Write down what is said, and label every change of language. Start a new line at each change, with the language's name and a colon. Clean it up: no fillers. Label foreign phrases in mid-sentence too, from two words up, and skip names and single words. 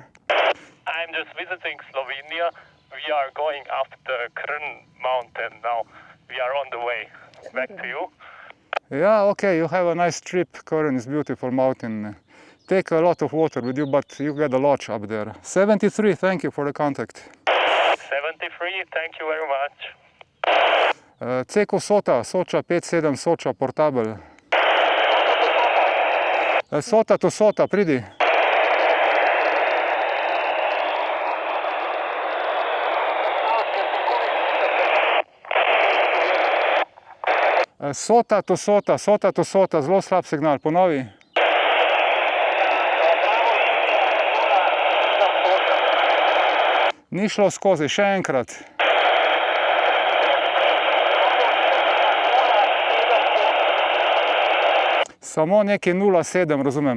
English: I'm just visiting Slovenia. We are going up the Krn mountain now. We are on the way. Back to you. Yeah, okay, you have a nice trip. Karen is beautiful mountain. Take a lot of water with you, but you get a lodge up there. 73, thank you for the contact. 73, thank you very much. Ceko SOTA, Soča 5-7 Soča Portable. SOTA to SOTA, pridi. SOTA to SOTA,
Slovenian: zelo slab signal, ponovi. Ni šlo skozi, še enkrat. Samo nekaj 0,7, razumem.